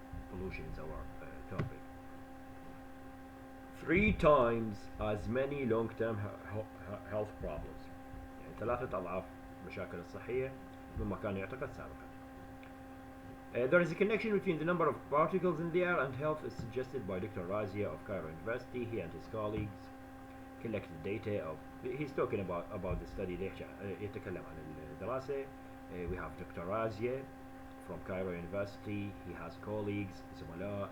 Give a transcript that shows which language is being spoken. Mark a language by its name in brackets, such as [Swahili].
[English] Pollution is our topic. 3 times as many long-term health problems. [Arabic] يعني 3 أضعاف مشاكل الصحية مما كان يعتقد سابقا. [English] There is a connection between the number of particles in the air and health as suggested by Dr. Razia of Cairo University. He and his colleagues collected data of. He's talking about the study. [Arabic] يتكلم عن الدراسة. [English] We have Dr. Razia from Cairo University. He has colleagues, زملاء.